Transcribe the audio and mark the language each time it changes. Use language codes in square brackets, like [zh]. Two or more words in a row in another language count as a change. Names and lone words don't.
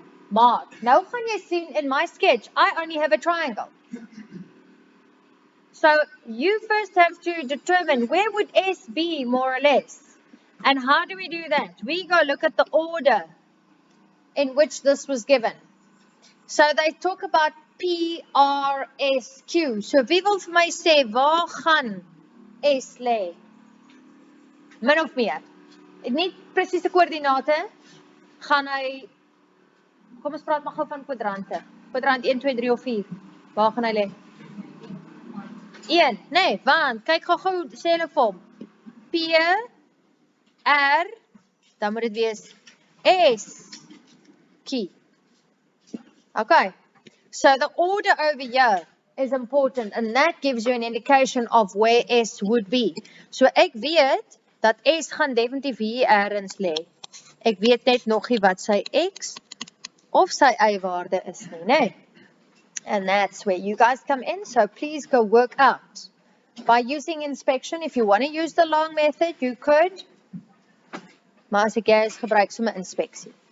[af] Mark, nou gaan jy sien in my sketch, [en] I only have a triangle. So you first have to determine where would S be more or less. And how do we do that? We go look at the order in which this was given. So they talk about PRSQ. [af] So wie wil vir my sê, waar gaan S lê? Min of meer. Nie presiese koördinate, gaan hy, kom ons praat maar gou van kwadrante. Kwadrant 1, 2, 3 of 4. Waar gaan hy lê? 1, nee, want, kyk gou, sê hulle vir hom. P, R, dan moet dit wees S, Q. [en] Okay, so the order over here is important and that gives you an indication of where S would be. [af] So ek weet dat S gaan definitief hier ergens lê. Ek weet net nog nie wat sy X of sy Y waarde is nie, né? [en] And that's where you guys come in, so please go work out. By using inspection, if you want to use the long method, you could. [af] Maar as ek is gebruik sommer inspeksie.